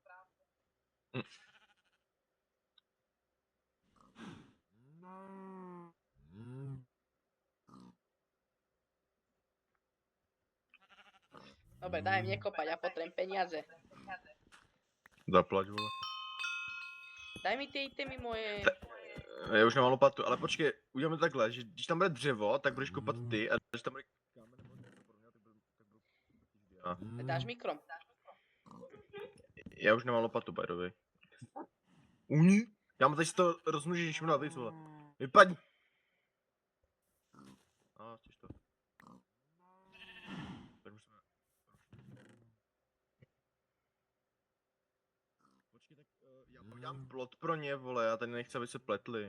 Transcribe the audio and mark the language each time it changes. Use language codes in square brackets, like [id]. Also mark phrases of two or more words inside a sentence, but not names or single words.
[sk] Dobre, daj mne kopať, ja potrebujem peniaze. Zaplať, vole. Daj mi ty itemy moje. [cs] Já už nemám lopatu, ale počkej, uděláme takhle, že když tam bude dřevo, tak budeš kopat ty a když tam bude kámen nebo něco podobného, tak budu já. Dáš mikro. Já už nemám lopatu, [en] by the way. [cs] Uni? Já mám tady si to rozmnožit, když mu na víc, vole. Vypadni! A, chceš to. Tak musíme... Počkej, tak já udělám plot pro ně, vole, já tady nechci, aby se pletli.